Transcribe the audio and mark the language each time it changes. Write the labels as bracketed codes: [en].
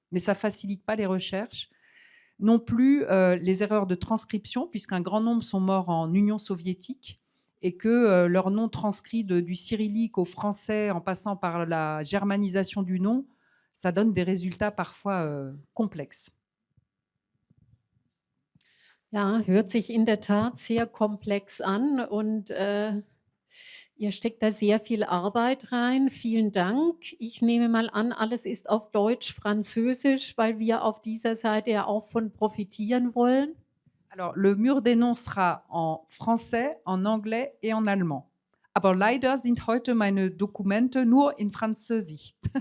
[fr] Mais ça ne facilite pas les recherches. Non plus les erreurs de transcription, puisqu'un grand nombre sont morts en Union soviétique et que leur nom transcrit du cyrillique au français en passant par la germanisation du nom, ça donne des résultats parfois complexes. [de] Ja, hört sich in der Tat sehr komplex an und ihr steckt da sehr viel Arbeit rein. Vielen Dank. Ich nehme mal an, alles ist auf Deutsch, Französisch, weil wir auf dieser Seite ja auch von profitieren wollen. [fr] Alors, le mur des noms sera en français, en anglais et en allemand. [de] Aber leider sind heute meine Dokumente nur in Französisch.